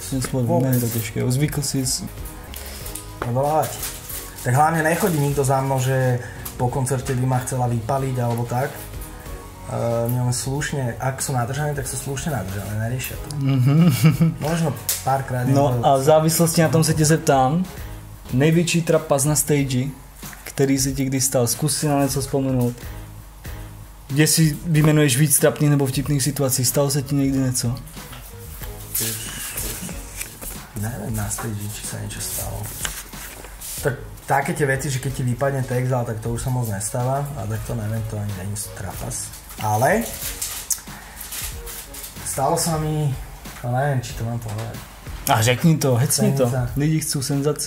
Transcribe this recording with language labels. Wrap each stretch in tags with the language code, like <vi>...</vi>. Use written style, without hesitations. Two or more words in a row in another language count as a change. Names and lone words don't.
<sk>Nie je to ťažké, zvykl si odolávať. Tak hlavne nechodí nikto za mnou, že po koncerte by ma chcela vypaliť alebo tak. Máme slušne, ak sú nadržané, tak sú slušne nadržané, neriešia to. Možno párkrát.</sk> <cs>No a v závislosti na tom se tě zeptám, největší trapas na stage, který se ti kdy stal, zkus si na něco vzpomenout. Kde si vymenuješ víc trapných nebo vtipných situací, stalo se ti někdy něco?</cs> <sk>Neviem na stage, či sa niečo stalo. Tak také tie veci, že keď ti vypadne text, ale tak to už sa moc nestáva, a tak to neviem, to ani není trapas. Ale stalo sa mi, no neviem, či to mám povedať.</sk> <cs>A řekni to, hecni to, lidi chcú senzaci.</cs>